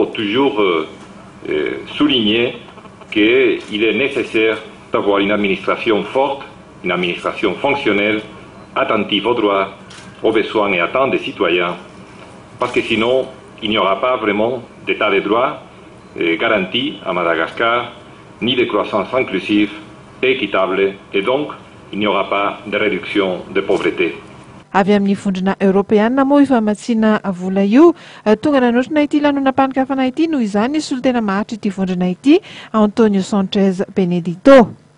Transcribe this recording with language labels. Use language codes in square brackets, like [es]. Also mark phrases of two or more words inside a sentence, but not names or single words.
[fr] toujours souligner qu'il est nécessaire d'avoir une administration forte, une administration fonctionnelle, attentive aux droits, aux besoins et attentes des citoyens, parce que sinon, il n'y aura pas vraiment d'état de droit garanti à Madagascar, ni de croissance inclusive et équitable, et donc il n'y aura pas de réduction de pauvreté. [mg] Avy amin'ny vondrona Europeana moa ifamatsiana vola io, tonga nanotrona ity lanonam-panokafana ity noho izany solitena maharitra ity vondrona ity Antonio Sanchez Benedito.